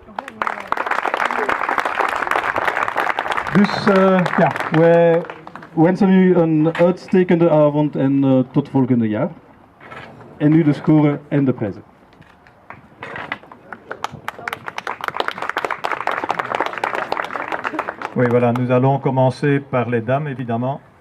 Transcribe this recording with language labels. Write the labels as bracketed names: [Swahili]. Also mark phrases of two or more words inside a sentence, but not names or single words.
[Dutch] Dus ja, wij wensen u een uitstekende avond en tot volgende jaar. En nu de score en de prijzen. [French] Oui, voilà, nous allons commencer par les dames, évidemment.